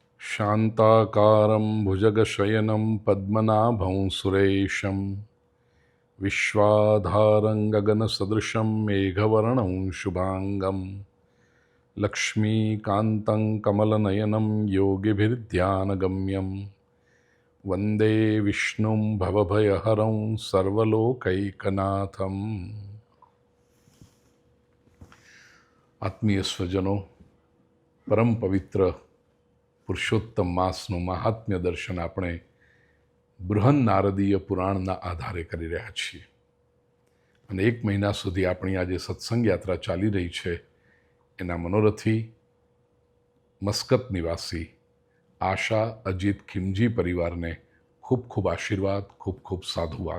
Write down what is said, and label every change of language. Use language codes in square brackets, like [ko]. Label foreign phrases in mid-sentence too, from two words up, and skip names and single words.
[sa] शान्ताकारं भुजगशयनं पद्मनाभं सुरेशं विश्वाधारं गगनसदृशं मेघवर्णं शुभांगं लक्ष्मीकान्तं कमलनयनं योगिभिर्ध्यानगम्यं वन्दे विष्णुं भवभयहरं सर्वलोकैकनाथम्। [gu] આત્મીય સ્વજનો, પરમ પવિત્ર પુરુષોત્તમ માસનું મહાત્મ્ય દર્શન આપણે બૃહન નારદીય પુરાણના આધારે કરી રહ્યા છીએ અને એક મહિના સુધી આપણી આ જે સત્સંગ યાત્રા ચાલી રહી છે એના મનોરથી મસ્કત નિવાસી આશા અજીત ખીમજી પરિવારને ખૂબ ખૂબ આશીર્વાદ, ખૂબ ખૂબ સાધુવાદ.